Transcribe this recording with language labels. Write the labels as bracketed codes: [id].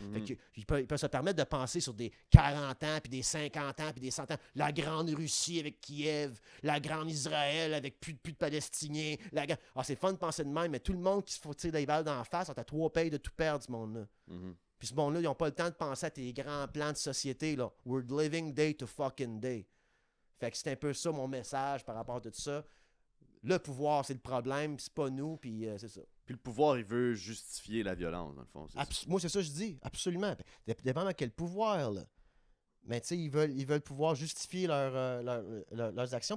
[fr] Fait ils peuvent se permettre de penser sur des 40 ans, puis des 50 ans, puis des 100 ans. La grande Russie avec Kiev, la grande Israël avec plus de Palestiniens. C'est fun de penser de même, mais tout le monde qui se faut tirer des balles dans la face, on a 3 payes de tout perdre, ce monde-là. Puis ce monde-là, ils n'ont pas le temps de penser à tes grands plans de société, là. [en] We're living day to fucking day. [fr] Fait que c'est un peu ça mon message par rapport à tout ça. Le pouvoir, c'est le problème, c'est pas nous, puis c'est ça. Puis le pouvoir, il veut justifier la violence, dans le fond. Moi, c'est ça que je dis, absolument. Dépendant de quel pouvoir, là. Mais tu sais, ils veulent pouvoir justifier leurs actions.